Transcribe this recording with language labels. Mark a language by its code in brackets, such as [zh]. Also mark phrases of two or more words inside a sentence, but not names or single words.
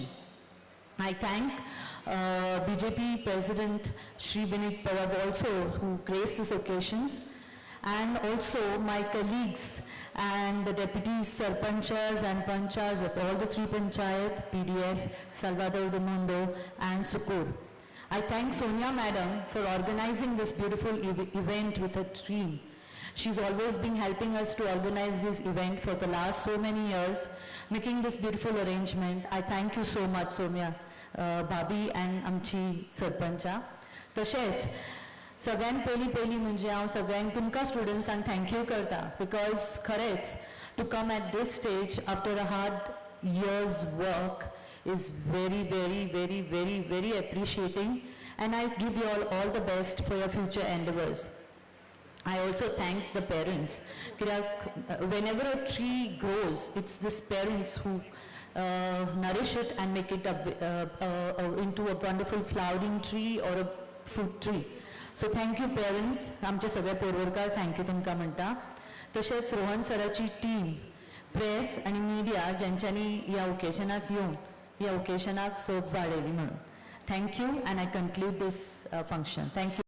[en] I thank BJP President Shri Vinit Parab also, who graced these occasions, and also my colleagues and the deputies, Sarpanchas and Panchas of all the three Panchayat, PDF, Salvador do Mundo and Sukur. I thank Sonia Madam for organizing this beautiful event with her team. She's always been helping us to organize this event for the last so many years, making this beautiful arrangement. I thank you so much, Sonia, Bhabi and [kok] आमची सरपंचा. तशेंच सगळ्यान पयली म्हणजे हांव सगळ्यांक तुमकां स्टुडंट्सांक थँक्यू करता बिकॉज खरेंच [en] to come at this stage after a hard year's work is very, very, very, very, very appreciating, and I give you all the best for your future endeavors. I also thank the parents. Whenever a tree grows, it's these parents who nourish it and make it into a wonderful flowering tree or a fruit tree. So thank you parents. [kok] आमचे सगळे पोरवरकार थँक्यू तुमकां म्हणटा. तशेंच रोहन सराची टीम, प्रेस आणि मिडिया ज्यांच्यांनी ह्या ओकेशनाक येवन ह्या ओकेशनाक सोप वाडयली म्हणून. [en] थँक्यू, and I conclude this function. Thank you.